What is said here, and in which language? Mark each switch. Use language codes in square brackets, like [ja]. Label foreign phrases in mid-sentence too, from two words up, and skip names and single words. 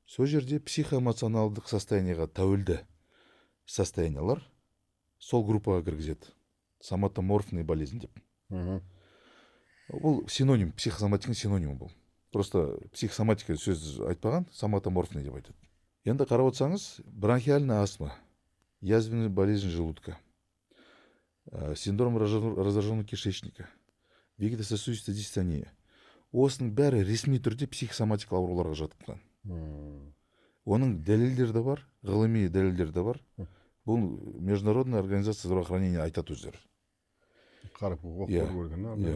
[kk] сол жерде психоэмоционалдық состояниеға тәуелді состояниялар сол группаға кіргізеді. [ru] Соматоморфный болезнь [kk] деп. Бұл синоним, психосоматиканың синонимі бұл. Просто психосоматика сөз айтпаған, соматоморфный деп айтады. Енді қарап отырсаңыз, [ru] бронхиальная астма, язвенная болезнь желудка, синдром раздраженного кишечника, вегетососудистая дистония. [kk] Осының бәрі ресми түрде психосоматикалық ауруларға жатқан. Оның дәлелдері де бар, ғылыми дәлелдері де бар. Бұл Международная организация здравоохранения айтады өздері. Қарап көрген.